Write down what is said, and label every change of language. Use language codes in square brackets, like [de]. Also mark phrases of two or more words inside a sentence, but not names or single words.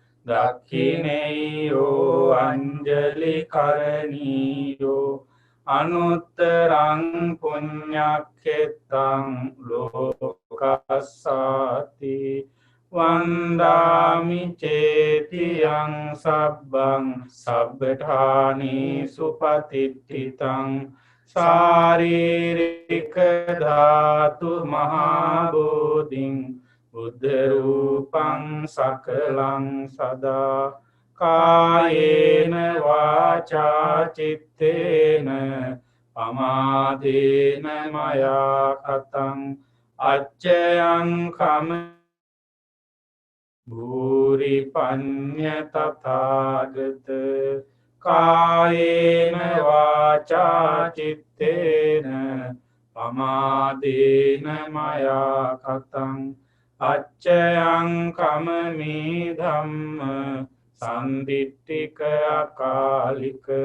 [pi] දක්ඛිනේයෝ අංජලි කරණීයෝ අනුත්තරං පුඤ්ඤක්ඛෙත්තං ලෝකස්සාති වන්දාමි චේතියං සබ්බං සබ්බඨානි සුපතිට්ඨිතං සාරීරික ධාතු මහාබෝධින් බුද්ධ රූපං සකලං සදා කායේන වාචා චිත්තේන පමාදේන මයා කතං අච්චයං කම භූරි පඤ්ඤ තථාගත කායේන වාචා චිත්තේන පමාදේන මයා කතං අච්චයං කමමේ ධම්ම සම්දිට්ඨික අකාලික